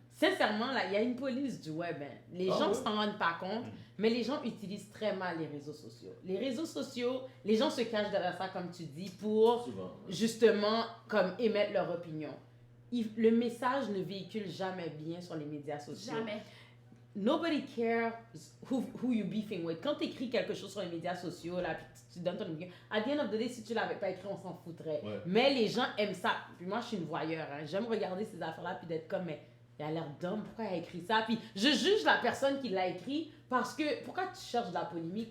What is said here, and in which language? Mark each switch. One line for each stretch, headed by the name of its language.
French: Sincèrement, là, il y a une police du web. Hein. Les gens ne s'en rendent pas compte, mais les gens utilisent très mal les réseaux sociaux. Les réseaux sociaux, les gens se cachent derrière ça, comme tu dis, pour Souvent. justement comme émettre leur opinion. Le message ne véhicule jamais bien sur les médias sociaux. jamais.
English: Nobody cares who you beefing with.
French: Quand tu écris quelque chose sur les médias sociaux, là, puis tu donnes ton opinion,
English: at the end of the day,
French: si tu l'avais pas écrit, on s'en foutrait. Ouais. Mais les gens aiment ça. Puis moi, je suis une voyeur. Hein. J'aime regarder ces affaires-là, puis d'être comme, mais il a l'air d'homme, pourquoi il a écrit ça? Puis je juge la personne qui l'a écrit parce que, pourquoi tu cherches de la polémique?